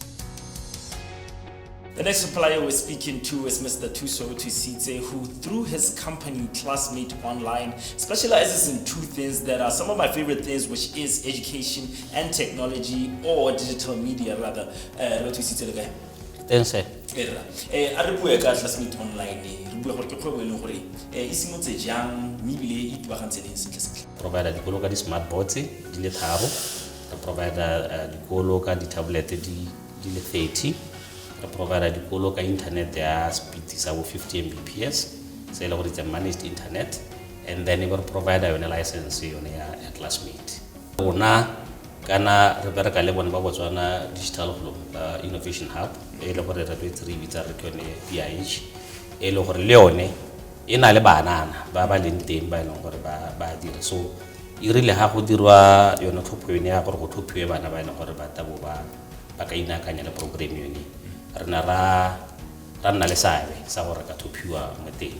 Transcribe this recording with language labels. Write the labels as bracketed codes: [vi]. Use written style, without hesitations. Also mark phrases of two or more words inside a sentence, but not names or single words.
[en] The next supplier we're speaking to is Mr. Atisa, who through his company Classmate Online specializes in two things that are some of my favorite things, which is education and technology, or digital media rather. Thanks, sir. [tn] A re bua ka Classmate Online re bua gore ke kgwebo e leng gore e simotse jang mme ebile e tubagantse leng sentle. Provide dikolo ka di-smart boards di le tharo, re provide dikolo ka di-tablet di le 30, re provide dikolo ka internet ya speed sa bo 50 Mbps, se le gore [en] it's a managed internet, and then we provide [tn] yone license yone ya Classmate. Rona kana re bereka le bona ba Botswana Digital Innovation Hub e le gore re tlo re bitsa re kone PIH e le gore le yone e na le banana ba leng teng ba leng gore ba dira, so e rile ha go dirwa yone thopho yone ya gore go thophiwe bana ba leng gore ba tabo ba ka inakanya le program yone re na ra nna le sabe sa gore ka thophiwa mo teng.